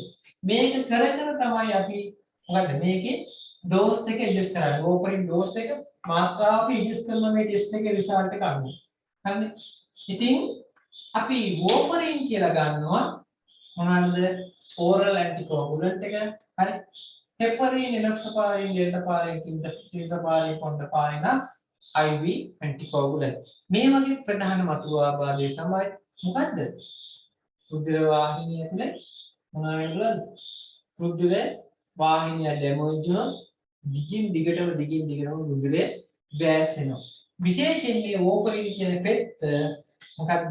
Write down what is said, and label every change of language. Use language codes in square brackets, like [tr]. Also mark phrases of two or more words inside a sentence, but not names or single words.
[si] මේක කර තමයි අපි මොකද්ද මේකේ ඩෝස් එක ඇඩ්ජස්ට් කරන්නේ. ඕපරින් ඩෝස් එක මාත්‍රාව අපි ඇඩ්ජස්ට් කරන මේ ටෙස්ට් එකේ රිසල්ට් එක අනුව. හරිද? ඉතින් අපි වෝපරින් කියලා ගන්නවා මොනවාද? [en] oral anticoagulant [si] එක. හරි? [en] heparin, enoxaparin, deltaparin, tinzaparin, fondaparinux IV anticoagulant. [si] මේ වගේ ප්‍රධාන මතු ආබාධය තමයි මොකද්ද? රුධිර වාහිනිය ඇතුලේ මොනවද? රුධිර වාහිනිය ඩැමේජ් වුණොත් දිගින් දිගටම රුධිරය වැසෙනවා. විශේෂයෙන් මේ වෝෆරින් කියන පෙත්ත මොකද්ද?